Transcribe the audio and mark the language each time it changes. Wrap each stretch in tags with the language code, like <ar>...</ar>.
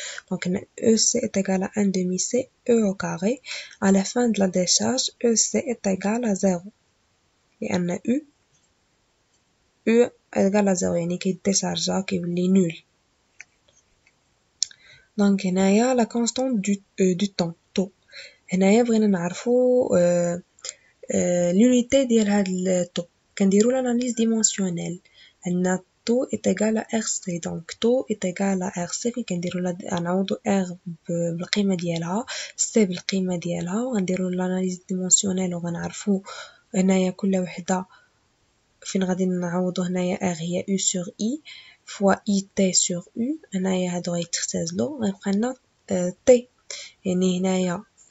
<fr>Donc EC est égal à 1 demi C E au carré. À la fin de la décharge EC est égal à 0 لأن U égal à 0</fr> <ar>يعني كيديشارجا كيولي نول. دونك هنايا لا كونستانت دو temps هنايا بغينا نعرفو l'unité ديال هاد الطو كنديرو</ar> <fr>l'analyse dimensionnelle</fr> <ar>عندنا</ar> <fr>taux est égal à RC</fr> <ar>donc taux est égal à RC فين كنديرو نعوضو R بالقيمة ديالها C بالقيمة ديالها وغنديرو l'analyse dimensionnelle وغنعرفو هنايا كل وحدة فين غادي نعوضو هنايا R هي</ar> <fr>U sur I fois IT sur U</fr> <ar>هنايا هادو غيتختزلو غيبقى لنا T يعني هنايا</ar>